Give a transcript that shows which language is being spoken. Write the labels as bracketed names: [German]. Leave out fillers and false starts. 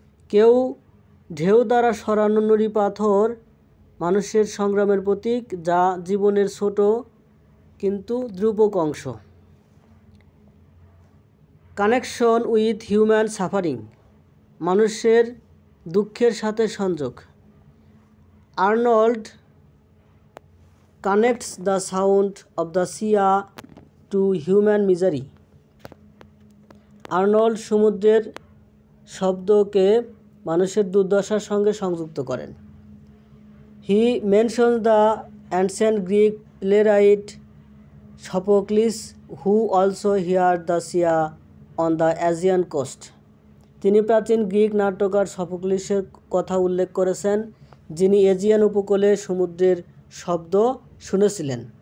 [Bangla] কেউ ঢেউ দ্বারা সরানো নুড়ি পাথর মানুষের সংগ্রামের প্রতীক, যা জীবনের ছোট কিন্তু ধ্রুপক অংশ। [English] connection with human suffering, [Bangla] মানুষের দুঃখের সাথে সংযোগ। [English] Arnold connects the sound of the sea to human misery. [Bangla] Arnold সমুদ্রের শব্দকে মানুষের দুর্দশার সঙ্গে সংযুক্ত করেন। [English] He mentions the ancient Greek playwright Sophocles, who also heard the sea on the Asian coast. [Bangla] তিনি প্রাচীন গ্রিক নাট্যকার সফোক্লিসের কথা উল্লেখ করেছেন, যিনি এজিয়ান উপকূলে সমুদ্রের শব্দ শুনেছিলেন।